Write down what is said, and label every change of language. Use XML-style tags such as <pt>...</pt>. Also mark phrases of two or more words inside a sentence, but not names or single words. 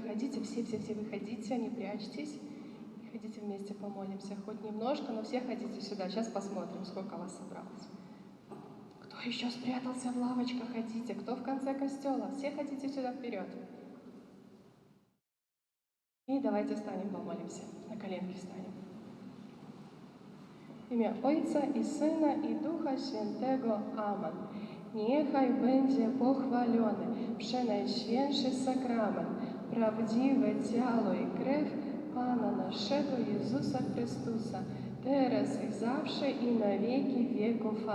<ru>Ходите, все выходите, не прячьтесь. И ходите вместе помолимся. Хоть немножко, но все ходите сюда. Сейчас посмотрим, сколько вас собралось. Кто еще спрятался в лавочках, ходите. Кто в конце костела, все ходите сюда вперед. И давайте встанем, помолимся. На коленки встанем.</ru> <pl>W imię Ojca i Syna i Ducha Świętego. Amen. Niechaj będzie pochwalony przenajświętszy sakrament, prawdziwe ciało i krew Pana naszego Jezusa Chrystusa, teraz i zawsze i na wieki wieków.</pl>